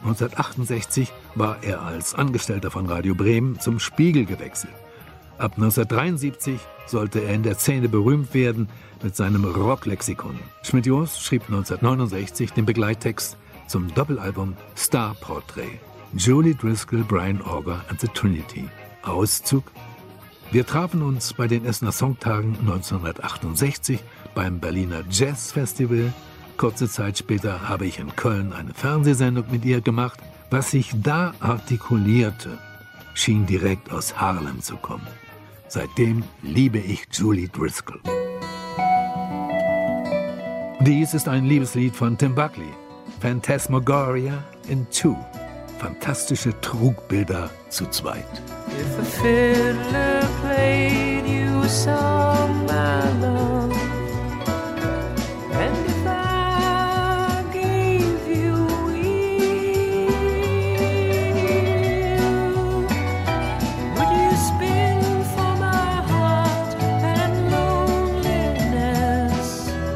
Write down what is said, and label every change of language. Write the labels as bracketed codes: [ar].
[de] 1968 war er als Angestellter von Radio Bremen zum Spiegel gewechselt. Ab 1973 sollte er in der Szene berühmt werden mit seinem Rocklexikon. Schmidt-Jos schrieb 1969 den Begleittext zum Doppelalbum Star Portrait. Julie Driscoll, Brian Auger and the Trinity. Auszug. Wir trafen uns bei den Essener Songtagen 1968 beim Berliner Jazz Festival. Kurze Zeit später habe ich in Köln eine Fernsehsendung mit ihr gemacht. Was ich da artikulierte, schien direkt aus Harlem zu kommen. Seitdem liebe ich Julie Driscoll. Dies ist ein Liebeslied von Tim Buckley, Phantasmagoria in 2. fantastische Trugbilder zu zweit. [en] If a fiddler played you a song, my love, and if I gave you wheels, would you spin for my heart and loneliness?